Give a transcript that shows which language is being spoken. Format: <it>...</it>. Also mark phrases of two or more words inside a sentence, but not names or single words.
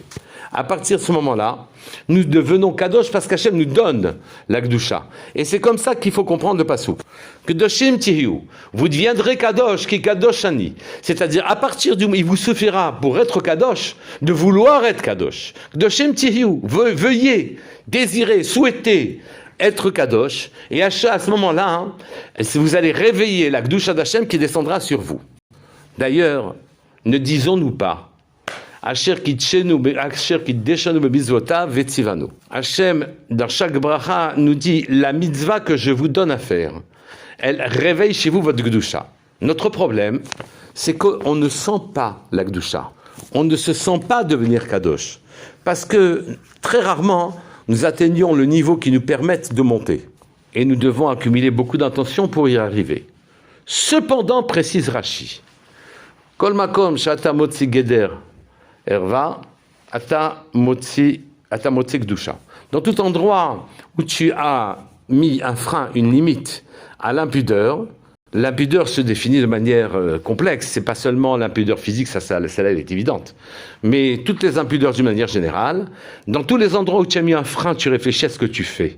<fr>À partir de ce moment-là, nous devenons Kadosh parce qu'Hachem nous donne la Gdusha. Et c'est comme ça qu'il faut comprendre le passouk.</fr> <he>קדושים תהיו,</he> <fr>vous deviendrez Kadosh,</fr> <he>כי קדוש אני.</he> <fr>C'est-à-dire, à partir du moment où il vous suffira pour être Kadosh, de vouloir être Kadosh.</fr> <he>קדושים תהיו,</he> <fr>veuillez, désirez, souhaitez être Kadosh. Et à ce moment-là, vous allez réveiller la Gdusha d'Hachem qui descendra sur vous. D'ailleurs, ne disons-nous pas Hachem, dans chaque bracha, nous dit la mitzvah que je vous donne à faire. Elle réveille chez vous votre Gdusha. Notre problème, c'est qu'on ne sent pas la Gdusha. On ne se sent pas devenir Kadosh. Parce que très rarement, nous atteignons le niveau qui nous permette de monter. Et nous devons accumuler beaucoup d'intentions pour y arriver. Cependant, précise Rashi,</fr> <he>כל מקום שאתה מוצא גדר ערוה אתה מוצא קדושה.</he> <fr>Dans tout endroit où tu as mis un frein, une limite à l'impudeur, l'impudeur se définit de manière complexe. C'est pas seulement l'impudeur physique, celle-là elle est évidente. Mais toutes les impudeurs d'une manière générale, dans tous les endroits où tu as mis un frein, tu réfléchis à ce que tu fais.</fr>